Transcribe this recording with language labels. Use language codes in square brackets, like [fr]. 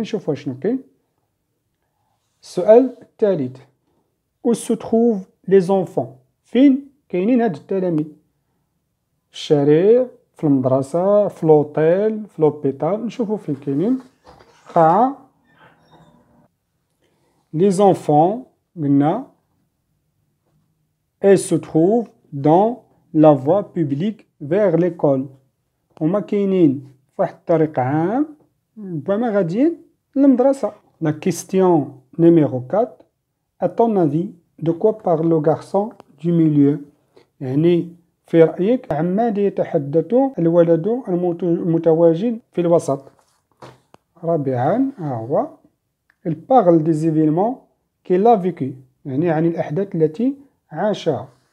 [ar] نشوفوا شنو كاين. السؤال الثالث. [fr] où se trouvent les enfants. [ar] فين كاينين هاد التلاميذ؟ في الشارع في المدرسة في لوطيل في لوبيتال. نشوفوا فين كاينين. قاعة. [fr] les enfants [ar] قلنا [fr] elles se trouvent dans la voie publique vers l'école. [ar] هما كاينين فواحد الطريق عام ربما غاديين للمدرسة. [fr] La question numéro 4. À ton avis, de quoi parle le garçon du milieu. [ar] يعني في رأيك عماذا يتحدث الولد المتواجد في الوسط. رابعا هو [fr] il parle des événements qu'il a vécu [ar] يعني عن الأحداث التي عاشها.